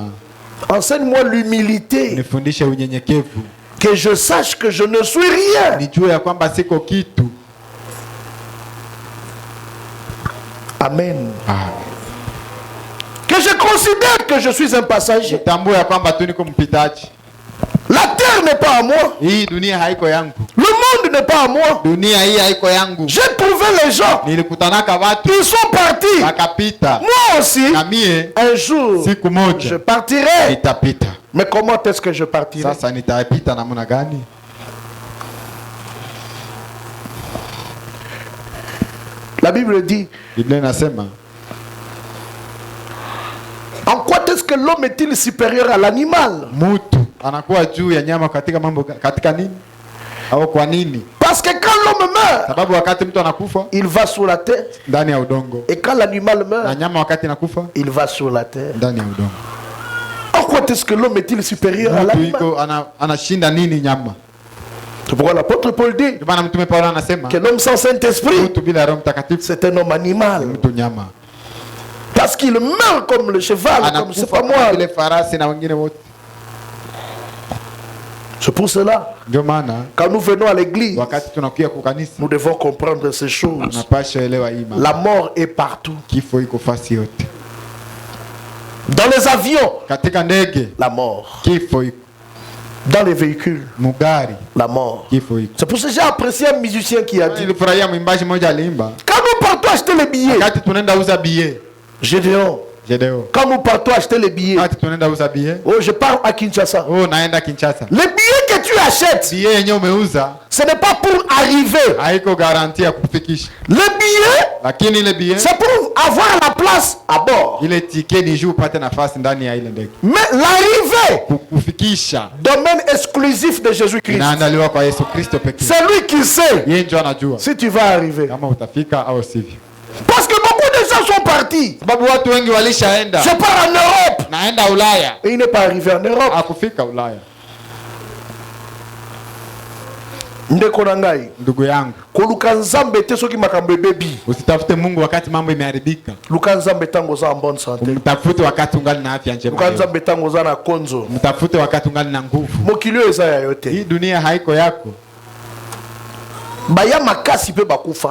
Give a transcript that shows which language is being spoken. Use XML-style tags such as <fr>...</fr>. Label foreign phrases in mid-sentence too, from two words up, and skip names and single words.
<fr>Enseigne-moi l'humilité.</fr> <sw>nifundishe unyenyekevu,</sw> <fr>Que je sache que je ne suis rien.</fr> <sw>nijue ya kwamba siko kitu. Amen. Ah,</sw> <fr>Que je considère que je suis un passager.</fr> <sw>nitambue ya kwamba tu niko mpitaji.</sw> <fr>La terre n'est pas à moi.</fr> <sw>Hii dunia haiko yangu,</sw> <fr>Le monde n'est pas à moi.</fr> <sw>dunia hii haiko yangu.</sw> <fr>J'ai trouvé les gens.</fr> <sw>Nilikutanaka watu</sw> <fr>Ils sont partis.</fr> <sw>wakapita,</sw> <fr>Moi aussi,</fr> <sw>na mie</sw> <fr>un jour,</fr> <sw>siku</sw> <fr>je</fr> <sw>moja</sw> <fr>partirai.</fr> <sw>nitapita.</sw> <fr>Mais comment est-ce que je partirai?</fr> <sw>Sasa nitapita namna gani?</sw> <fr>La Bible dit,</fr> <sw>Biblia inasema,</sw> <fr>en quoi est-ce que l'homme est-il supérieur à l'animal?</fr> <sw>mtu anakuwa juu ya nyama katika mambo, katika nini au kwa nini?</sw> <fr>Parce que quand l'homme meurt,</fr> <sw>Sababu wakati mtu anakufa</sw> <fr>il va sur la terre.</fr> <sw>ndani ya udongo,</sw> <fr>Et quand l'animal</fr> <sw>na</sw> <fr>meurt,</fr> <sw>nyama wakati inakufa</sw> <fr>il va sur la terre.</fr> <sw>ndani ya udongo.</sw> <fr>En quoi est-ce que l'homme est-il supérieur à</fr> <sw>Mtu</sw> <fr>l'animal?</fr> <sw>iko anashinda nini nyama?</sw> <fr>C'est pourquoi l'apôtre Paul dit</fr> <sw>Ndio maana mtume Paulo anasema</sw> <fr>que l'homme sans Saint-Esprit,</fr> <sw>mtu bila Roho Mtakatifu</sw> <fr>c'est un homme animal.</fr> <sw>mtu nyama,</sw> <fr>Parce qu'il meurt comme le cheval, comme c'est pas</fr> <sw>anakufa</sw> <fr>moi.</fr> <sw>kama vile farasi na wengine wote.</sw> <fr>C'est pour cela,</fr> <sw>Ndio maana</sw> <fr>quand nous venons à l'église,</fr> <sw>wakati tunakuja kwa kanisa</sw> <fr>nous devons comprendre ces choses.</fr> <sw>tunapaswa elewa hii mambo.</sw> <fr>La mort est partout.</fr> <sw>Kifo iko fasi yote,</sw> <fr>Dans les avions,</fr> <sw>katika ndege</sw> <fr>la mort.</fr> <sw>kifo iko,</sw> <fr>Dans les véhicules,</fr> <sw>mugari</sw> <fr>la mort.</fr> <sw>kifo iko.</sw> <fr>C'est pour ça que j'ai apprécié un musicien qui a dit,</fr> <sw>Nilifurahia mwimbaji mmoja aliimba,</sw> <fr>quand nous partons acheter les billets,</fr> <sw>wakati tunaenda uza bie</sw> <fr>Gédéon,</fr> <sw>Jedeo,</sw> <fr>quand nous partons acheter les billets,</fr> <sw>wakati tunaenda uza bie,</sw> <fr>oh, je pars à Kinshasa.</fr> <sw>oh naenda Kinshasa,</sw> <fr>Les billets que tu achètes,</fr> <sw>bie yenyewe umeuza</sw> <fr>ce n'est pas pour arriver.</fr> <sw>haiko garanti ya kukufikisha,</sw> <fr>Les billets,</fr> <sw>lakini ile bie,</sw> <fr>c'est pour avoir la place à bord.</fr> <sw>ile tike ni juu upate nafasi ndani ya ile ndege.</sw> <fr>Mais l'arrivée,</fr> <sw>Kukufikisha</sw> <fr>domaine exclusif de Jésus-Christ.</fr> <sw>inaandaliwa kwa Yesu Kristo pekee.</sw> <fr>C'est lui qui sait</fr> <sw>Yeye ndio anajua</sw> <fr>si tu vas arriver.</fr> <sw>kama utafika au sivyo,</sw> <fr>Parce que beaucoup de gens sont partis.</fr> <sw>sababu watu wengi walishaenda,</sw> <fr>Je pars en Europe.</fr> <sw>naenda Ulaya,</sw> <fr>Et il n'est pas arrivé en Europe.</fr> <sw>akufika Ulaya.</sw> <ln>Ndeko na ngai.</ln> <sw>Ndugu yangu,</sw> <ln>Koluka nzambe te soki makambo ebebi.</ln> <sw>usitafute Mungu wakati mambo imeharibika,</sw> <ln>Luka nzambe tango za</ln> <fr>en bonne santé.</fr> <sw>mtafute wakati ungali na afya njema.</sw> <ln>Luka nzambe tango za na konzo.</ln> <sw>Mtafute wakati ungali na nguvu.</sw> <ln>Mokilio eza ya yote.</ln> <sw>Hii dunia haiko yako,</sw> <ln>Baya makasi pe bakufa.</ln>